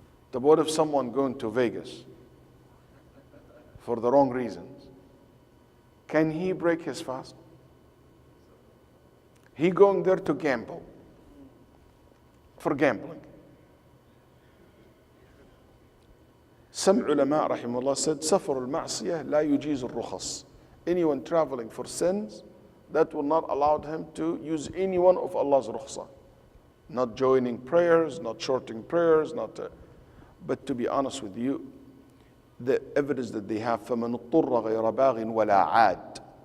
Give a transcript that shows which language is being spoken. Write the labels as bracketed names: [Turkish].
[English] But what if someone going to Vegas for the wrong reasons? Can he break his fast? He going there to gamble, for gambling. Some ulama rahimahullah said, [Arabic] سفر المعصية لا يجيز الرخص. [English] Anyone traveling for sins, that will not allow him to use any one of Allah's rukhsah. Not joining prayers, not shorting prayers, but to be honest with you, the evidence that they have, [Arabic] فَمَنُ اضْطُرَّ غَيْرَ بَاغٍ وَلَا عَادٍ.